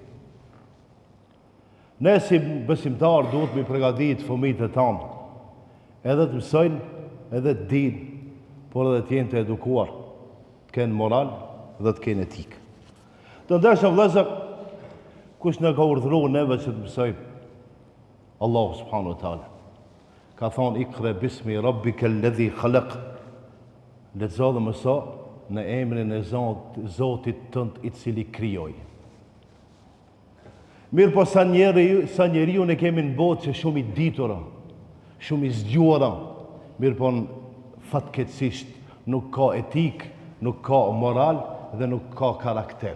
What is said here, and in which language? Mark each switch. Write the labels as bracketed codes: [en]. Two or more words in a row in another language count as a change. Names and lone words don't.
[sq] Ne si besimtar duhet me përgatitë fëmijët e tanë, edhe të mësojnë, edhe të dinë, por edhe të jenë të edukuar, të kenë moral dhe të kenë etikë. Të ndershëm vëllezër, kush na ka urdhëruar neve që të mësojmë? [ar] الله سبحانه وتعالى. [sq] Ka thonë [ar] اقرأ باسم ربك الذي خلق. [sq] Lexo dhe mëso në emrin e Zotit tënd I cili krijoi. Mirë po sa njeriu ne kemi në botë që shumë I ditura, shumë I zgjuara, mirë po fatkeqësisht nuk ka etik, nuk ka moral dhe nuk ka karakter.